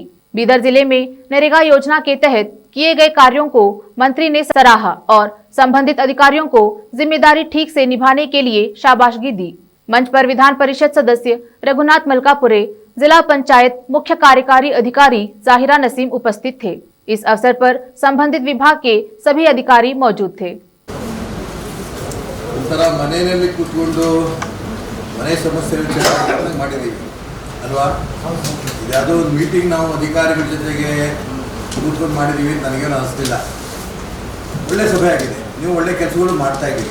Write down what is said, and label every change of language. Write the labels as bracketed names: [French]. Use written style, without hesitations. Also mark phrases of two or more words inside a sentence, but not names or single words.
[Hindi] बीदर जिले में नरेगा योजना के तहत किए गए कार्यों को मंत्री ने सराहा और संबंधित अधिकारियों को जिम्मेदारी ठीक से निभाने के लिए शाबाशगी दी। मंच पर विधान परिषद सदस्य रघुनाथ मलकापुरे, जिला पंचायत मुख्य कार्यकारी अधिकारी जाहिरा नसीम उपस्थित थे। इस अवसर पर संबंधित विभाग के सभी अधिकारी मौजूद थे। [Kannada] ಮನೆಯಲ್ಲಿ ಕೂತ್ಕೊಂಡು ಮನೆ ಸಮಸ್ಯೆ ವಿಚಾರ ಮಾಡಿದ್ದೀವಿ ಅಲ್ವಾ? ಯಾವುದೋ ಒಂದು ಮೀಟಿಂಗ್ ನಾವು ಅಧಿಕಾರಿಗಳ ಜೊತೆಗೆ ಕೂತ್ಕೊಂಡು ಮಾಡಿದ್ದೀವಿ ಅಂತ ನನಗೇನು ಅನಿಸ್ತಿಲ್ಲ. ಒಳ್ಳೆ ಸಭೆ ಆಗಿದೆ, ನೀವು ಒಳ್ಳೆ ಕೆಲಸಗಳು ಮಾಡ್ತಾ ಇದ್ದೀರಿ.